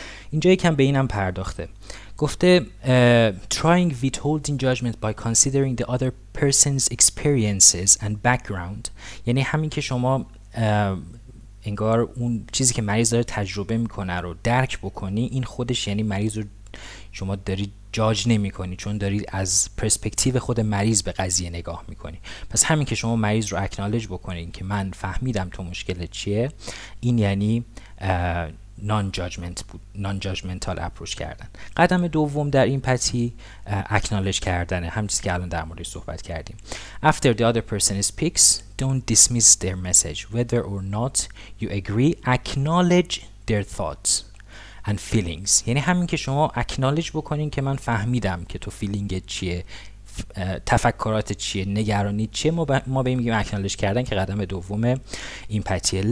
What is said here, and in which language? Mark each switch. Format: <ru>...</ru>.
<fa>اینجا یکم به اینم پرداخته. گفته</fa> <en>trying withholding judgment by considering the other person's experiences and background،</en> <fa>یعنی همین که شما انگار اون چیزی که مریض داره تجربه میکنه رو درک بکنی، این خودش یعنی مریض رو شما داری جاج نمی کنی، چون داری از پرسپکتیو خود مریض به قضیه نگاه میکنی. پس همین که شما مریض رو اکنالج بکنین که من فهمیدم تو مشکل چیه، این یعنی non-judgmental approach کردن. قدم دوم در ایمپاتی اکنالج کردنه، همین چیزی که الان در موردش صحبت کردیم.</fa> <en>After the other person speaks, don't dismiss their message whether or not you agree, acknowledge their thoughts and feelings.</en> <fa>یعنی همین که شما اکنالج بکنین که من فهمیدم که تو فیلینگت چیه، تفکرات چیه، نگرانی چیه، ما به این میگیم اکنالج کردن که قدم دوم ایمپاتیه.</fa>